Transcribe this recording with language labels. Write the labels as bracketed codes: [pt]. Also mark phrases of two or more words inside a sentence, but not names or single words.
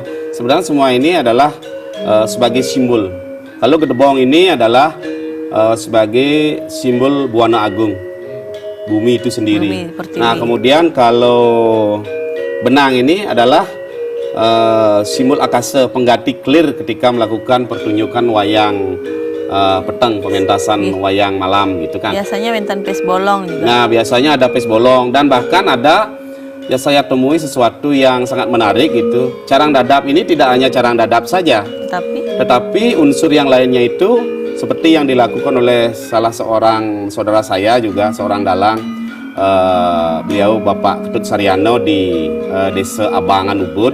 [id] Sebenarnya semua ini adalah sebagai simbol. Kalau gedebong ini adalah sebagai simbol Buana Agung, bumi itu sendiri. Nah, kemudian kalau benang ini adalah simbol akase pengganti clear ketika melakukan pertunjukan wayang peteng, pementasan wayang malam gitu kan. Biasanya wenten pes bolong juga. Nah, biasanya ada pes bolong dan bahkan ada ya saya temui sesuatu yang sangat menarik gitu. Carang dadap ini tidak hanya carang dadap saja, tetapi unsur yang lainnya itu seperti yang dilakukan oleh salah seorang saudara saya juga, seorang dalang, beliau Bapak Ketut Saryano di Desa Abangan Ubud.